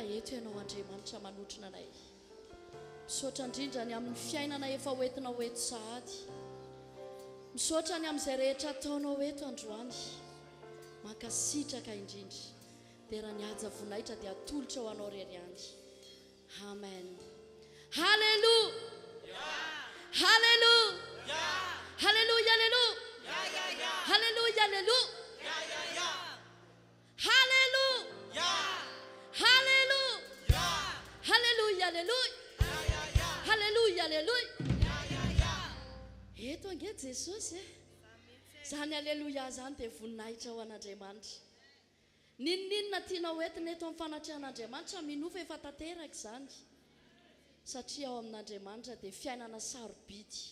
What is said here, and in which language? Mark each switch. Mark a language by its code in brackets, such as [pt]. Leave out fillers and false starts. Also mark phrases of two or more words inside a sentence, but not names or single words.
[mg] Eto ianao Andriamanitra manotrona anay. Misaotra indrindra ny amin'ny fiainana efa hoentinao eto sahady. Misaotra ny amin'izay rehetra ataonao eto androany. Mankasitraka indrindra. Dia raha nihaja voninahitra dia atolotra ho anao rery ihany. Amen. Haleluya. Haleluya. Haleluya. Haleluya. Haleluya. Haleluya. Haleluya. Haleluya. Haleluya. Haleluya. Haleluya. Haleluya. Eto ange Jesosy. Zany haleluya zany dia voninahitra ho an'Andriamanitra. Ninona tianao entina eto amin'ny fanatrihan'Andriamanitra minofa efa tanteraka izany. Satria ao amin'Andriamanitra dia fiainana sarobidy.